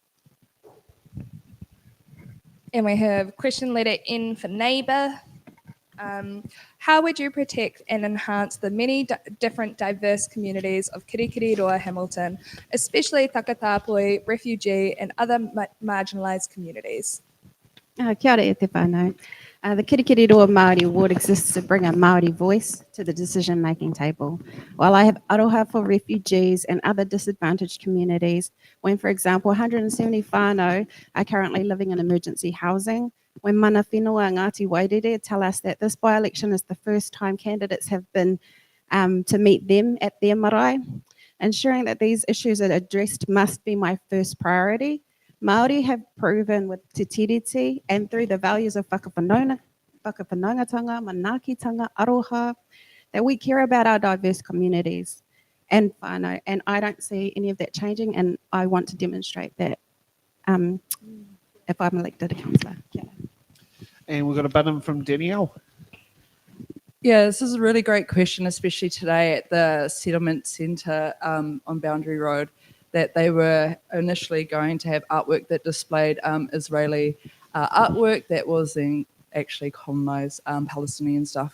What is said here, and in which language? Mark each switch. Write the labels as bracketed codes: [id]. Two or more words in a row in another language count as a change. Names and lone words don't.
[en] And we have question letter N for neighbour. How would you protect and enhance the many different diverse communities of Kirikiriroa Hamilton, especially Takatapui, refugee, and other marginalised communities? [mi] Kia ora e te whānau. [en] The Kirikiriroa Maori Ward exists to bring a Maori voice to the decision-making table. While I have aroha for refugees and other disadvantaged communities, when, for example, 170 whānau are currently living in emergency housing, when [mi] mana whenua [en] Ngāti Wairere tell us that this by-election is the first time candidates have been to meet them at their marae, ensuring that these issues are addressed must be my first priority. Māori have proven with [mi] te tiriti [en] and through the values of [mi] whakawhanaungatanga, manaakitanga, aroha, [en] that we care about our diverse communities and whānau. And I don't see any of that changing, and I want to demonstrate that if I'm elected a councillor. [mi] Kia ora. [en] And we've got a button from Danielle. Yeah, this is a really great question, especially today at the settlement centre on Boundary Road, that they were initially going to have artwork that displayed Israeli artwork that was in actually colonised Palestinian stuff.